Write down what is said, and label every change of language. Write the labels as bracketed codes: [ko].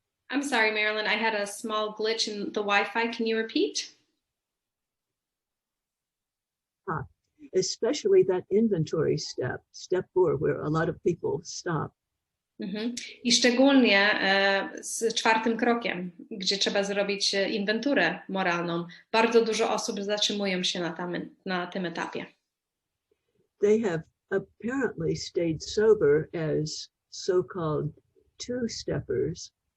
[en] I'm sorry, Marilyn, I had a small glitch in the Wi-Fi. Can you repeat? Especially that inventory step, step 4, where a lot of people stop. [pl] I szczególnie z 4. krokiem, gdzie trzeba zrobić inwenturę moralną. Bardzo dużo osób zatrzymują się na tym etapie. [en] They have apparently stayed sober as so-called two-steppers.